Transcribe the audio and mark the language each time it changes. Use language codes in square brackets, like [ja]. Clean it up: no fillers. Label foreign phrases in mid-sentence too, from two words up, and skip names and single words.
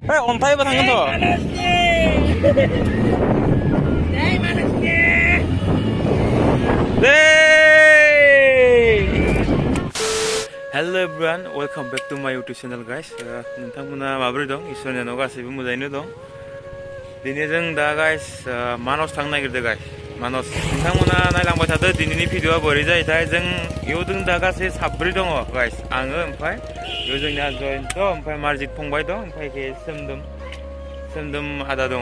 [brx] अन्थाइबो थांगोनथ' [en] Hello everyone, welcome back to my YouTube channel guys. [brx] नोंथांमोना माबोरै दं? इसोरनि अननायाव गासैबो मोजाङैनो दं. दिनै जों दा guys मानस थांनो नागिरदों guys. मानस नोंथांमोना नायलांबाय थादो दिनैनि भिडिअआ बोरै जायोथाय जों इयाव जों दा गासै साब्रै दङ guys. आङो ओमफ्राय इयाव जोंनिया जयन्त ओमफ्राय मार्जित फंबाय दं ओमफ्राय सोमदोम आदा दङ.